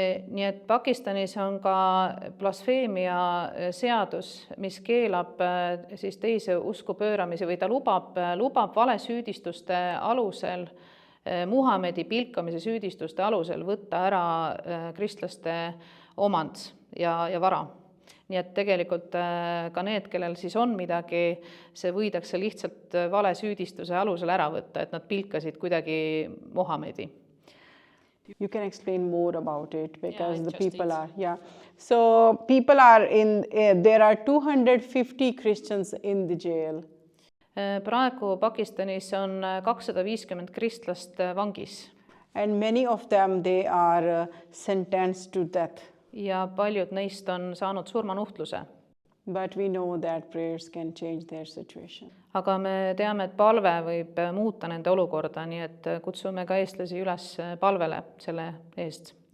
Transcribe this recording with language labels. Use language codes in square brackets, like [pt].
[et] Nii et Pakistanis on ka blasfeemia seadus, mis keelab siis teise usku pööramise või ta lubab valesüüdistuste alusel, Muhamedi pilkamise süüdistuste alusel võtta ära kristlaste omand ja vara. Nii et tegelikult ka need, kellel siis on midagi, see võidakse lihtsalt valesüüdistuse alusel ära võtta, et nad pilkasid kuidagi Muhamedi. [en] You can explain more about it because the people are, So people are there are 250 Christians in the jail. [et] Praegu Pakistanis on 250 kristlast vangis [en] and many of them they are sentenced to death. [et] ja paljud neist on saanud surmanuhtluse. [en] But we know that prayers can change their situation. [et] Aga me teame, et palve võib muuta nende olukorda, nii et kutsume ka eestlasi üles palvele selle eest.